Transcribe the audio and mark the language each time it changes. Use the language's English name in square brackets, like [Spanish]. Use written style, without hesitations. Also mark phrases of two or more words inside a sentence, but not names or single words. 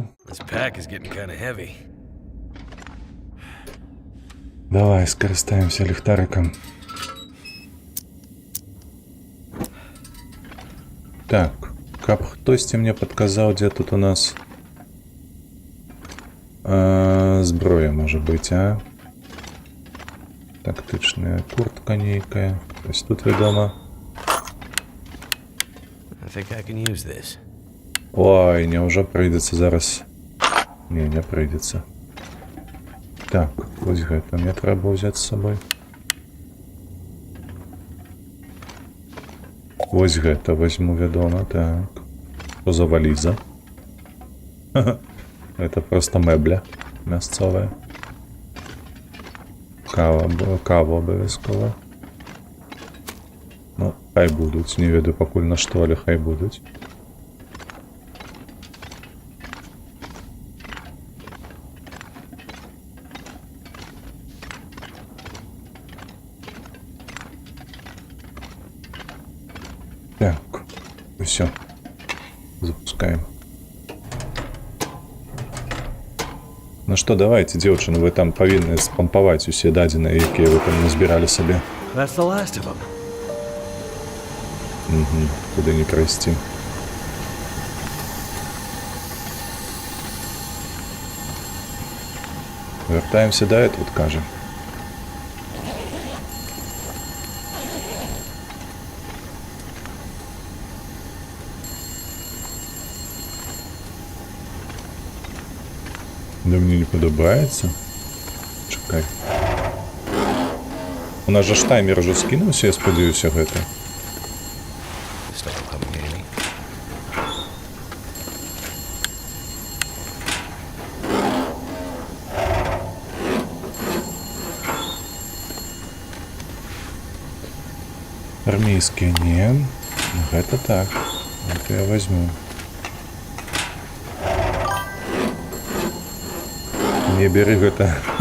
[English] This pack is getting kind of heavy. [Ukrainian] давай скористаемся ліхтариком. [Belarusian] Так, каб хтосьці мне подказаў, дзе тут у нас зброя можа быць, а? Тактычная куртка нейкая. Ось тут вядома. [English] I think I can use this. [Belarusian] Ой, няўжо прыйдецца зараз. Не прыйдецца. Так, вось гэта мне трэба ўзяць з сабой. Вось гэта возьму, вядома, так. Што за валіза? [Russian] Это просто [Belarusian] мэбля мясцовая. Кава абавязкова. Ну, хай будуць, не ведаю пакуль на што, але хай будуць. [Russian] Так, все, запускаем. Ну что, давайте, [Belarusian] дзяўчыны, вы там павінны спампаваць усе дадзеныя, якія вы там назбіралі сабе. [English] That's the last of them. [Belarusian] Куды не прайсці. Вяртаемся да этого, кажа. Да мне не падабаецца. Чакай. У нас жа ж таймер ужо скінуўся, я спадзяюся, гэта. [English] Stop coming at me. [Russian] Армейские не. [Belarusian] Гэта так. [Russian] Это я возьму. [Belarusian] Не бери гэта.